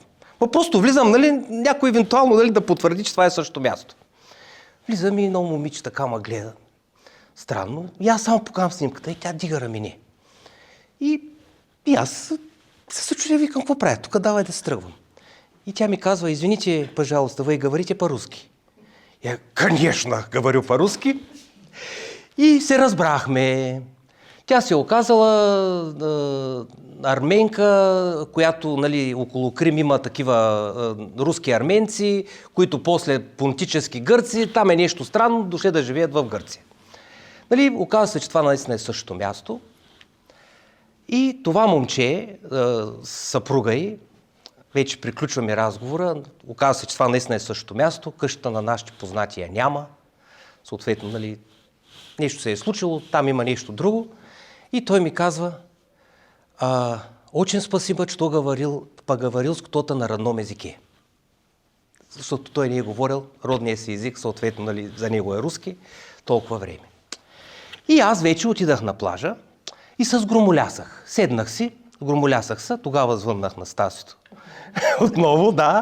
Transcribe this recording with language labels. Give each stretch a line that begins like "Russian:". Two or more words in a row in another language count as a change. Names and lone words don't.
Bulgarian: Просто влизам, нали, някой евентуално, нали, да потвърди, че това е същото място. Влизам и едно момиче така ме гледа. Странно. И аз само покавам снимката и тя дига рамене. И аз се чудя, викам, какво правя? Тук давай да се тръгвам. И тя ми казва,
Russian: извините, пожалуйста, вы говорите по-руски. Я, конечно, говорю по-руски.
Bulgarian: И се разбрахме. Тя се оказала арменка, която, нали, около Крим има такива руски арменци, които после понтически гърци, там е нещо странно, дошли да живеят в Гърция. Нали, оказва се, че това наистина е същото място. И това момче, съпруга й, вече приключваме разговора, оказва се, че това наистина е същото място, къщата на нашите познати я няма, съответно, нали, нещо се е случило, там има нещо друго. И той ми казва,
Russian: очень спасибо, что поговорил с кто-то на родном езике.
Bulgarian: Защото той не е говорил родния си език, съответно, нали, за него е руски, толкова време. И аз вече отидах на плажа и с громолясах. Седнах си, громолясах се, тогава звъннах на Стасито. Отново, да.